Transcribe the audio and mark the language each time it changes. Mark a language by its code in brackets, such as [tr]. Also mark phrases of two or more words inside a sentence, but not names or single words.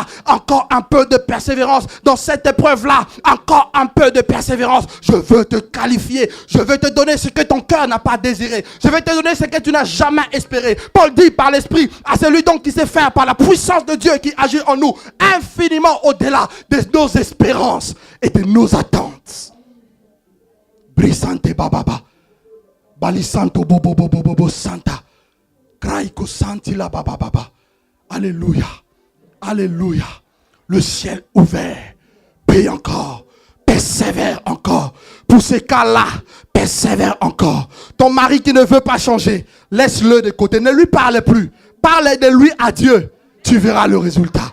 [fr] Encore un peu de persévérance dans cette épreuve-là. Encore un peu de persévérance. Je veux te qualifier. Je veux te donner ce que ton cœur n'a pas désiré. Je vais te donner ce que tu n'as jamais espéré. Paul dit par l'esprit à celui donc qui s'est fait par la puissance de Dieu qui agit en nous infiniment au-delà de nos espérances et de nos attentes. Brisante bababa. Balisanto bobo bobo bobo santa. Kraiko santi la bababa. Alléluia. Alléluia. Le ciel ouvert. Paye encore, persévère encore. Pour ces cas-là, persévère encore. Ton mari qui ne veut pas changer, laisse-le de côté. Ne lui parle plus. Parle de lui à Dieu. Tu verras le résultat.